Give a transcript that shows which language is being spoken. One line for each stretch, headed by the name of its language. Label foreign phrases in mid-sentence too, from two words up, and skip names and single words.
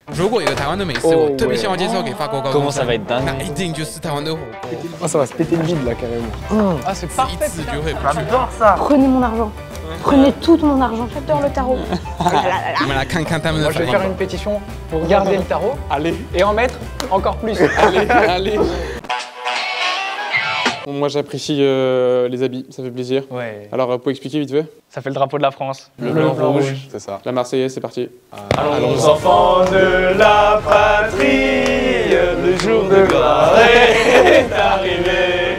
Chinese: 如果有台湾的美食，我特别希望介绍给法国高中生。
French: Comment ça va être dingue?
Chinese: 那一定就是台湾的火锅。
French: Oh, ça va se péter le bide là carrément. Ah, c'est parfait. J'adore ça. Prenez mon argent. Prenez tout mon argent. J'adore le tarot.
Chinese: 你们来看看他们的
French: Moi, je
Chinese: 反
French: vais
Chinese: 应
French: faire une pétition pour garder le tarot. Allez. Et en mettre encore plus. Allez, allez. Moi j'apprécie les habits, ça fait plaisir. Ouais. Alors vous pouvez expliquer vite fait? Ça fait le drapeau de la France. Le blanc rouge, c'est ça. La Marseillaise, c'est parti. Allons enfants de la patrie, le jour de gloire est arrivé.